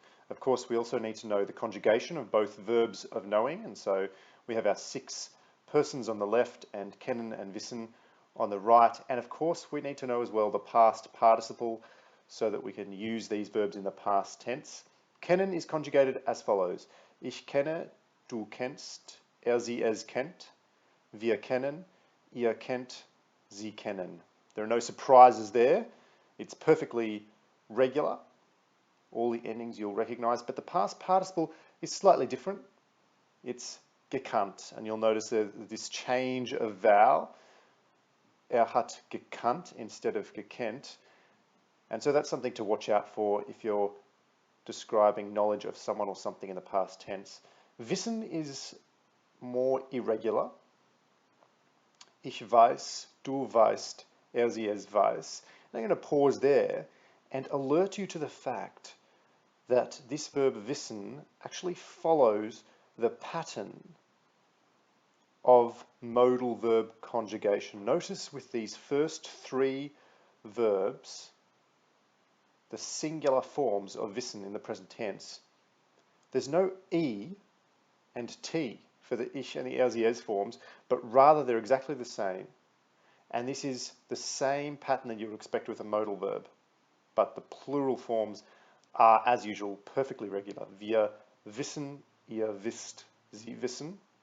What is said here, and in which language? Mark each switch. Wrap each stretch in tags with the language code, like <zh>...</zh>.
<en>Of course, we also need to know the conjugation of both verbs of knowing, and so we have our 6 persons on the left and kennen and wissen on the right, and of course we need to know as well the past participle so that we can use these verbs in the past tense. Kennen is conjugated as follows:</en> <de>Ich kenne, du kennst, sie es kennt, wir kennen, ihr kennt, sie kennen.</de> <en>There are no surprises there. It's perfectly regular. All the endings you'll recognize, but the past participle is slightly different. It's gekannt, and you'll notice this change of vowel.</en> <de>Hat gekannt</de> <en>instead of</en> <de>gekennt.</de> <en>And so that's something to watch out for if you're describing knowledge of someone or something in the past tense. Wissen is more irregular.</en> <de>Ich weiß, du weißt, sie es weiß.</de> <en>And I'm going to pause there and alert you to the fact that this verb wissen actually follows the pattern of modal verb conjugation. Notice with these first 3 verbs, the singular forms of wissen in the present tense, there's no E and T for the ich and the sie es forms, but rather they're exactly the same. And this is the same pattern that you would expect with a modal verb, but the plural forms are, as usual, perfectly regular.</en> <de>Wir wissen, ihr wisst, sie wissen.</de>